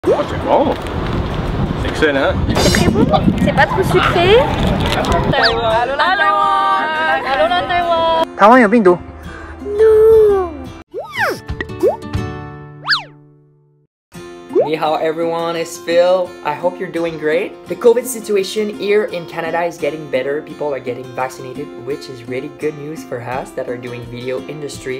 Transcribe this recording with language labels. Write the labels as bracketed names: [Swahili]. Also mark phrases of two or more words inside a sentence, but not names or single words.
[French] Oh, c'est bon! C'est excellent! C'est très bon, c'est pas trop sucré. Taïwan. Allô la Taïwan. Allô la Taïwan. [Chinese] 台湾有病毒。 [English] No. [Chinese] 你好 [English] everyone, it's Phil. I hope you're doing great. The COVID situation here in Canada is getting better. People are getting vaccinated, which is really good news for us that are doing video industry.